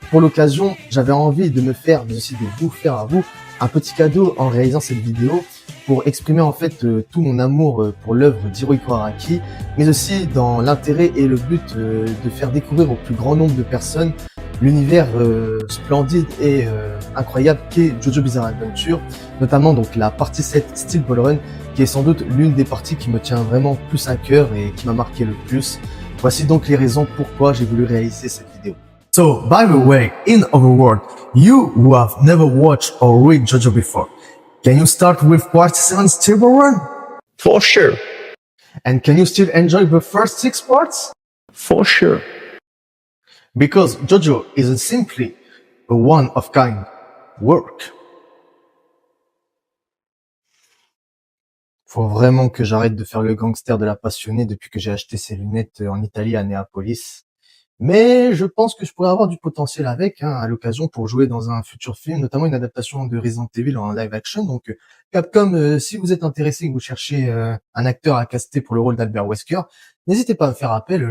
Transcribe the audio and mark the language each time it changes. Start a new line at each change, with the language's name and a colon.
French: Pour l'occasion, j'avais envie de me faire, mais aussi de vous faire à vous, un petit cadeau en réalisant cette vidéo pour exprimer en fait tout mon amour pour l'œuvre d'Hirohiko Araki, mais aussi dans l'intérêt et le but de faire découvrir au plus grand nombre de personnes l'univers splendide et incroyable qu'est JoJo Bizarre Adventure, notamment donc la partie 7 Steel Ball Run, qui est sans doute l'une des parties qui me tient vraiment plus à cœur et qui m'a marqué le plus. Voici donc les raisons pourquoi j'ai voulu réaliser cette vidéo.
English: So, by the way, in Overworld, you who have never watched or read JoJo before, can you start with Part 7 Steel Ball Run? For sure. And can you still enjoy the first 6 parts? For sure. Because JoJo isn't simply a one-of-kind work.
French: Faut vraiment que j'arrête de faire le gangster de la passionnée depuis que j'ai acheté ces lunettes en Italie à Néapolis. Mais je pense que je pourrais avoir du potentiel avec, à l'occasion pour jouer dans un futur film, notamment une adaptation de Resident Evil en live action. Donc Capcom, si vous êtes intéressé et que vous cherchez un acteur à caster pour le rôle d'Albert Wesker, n'hésitez pas à me faire appel.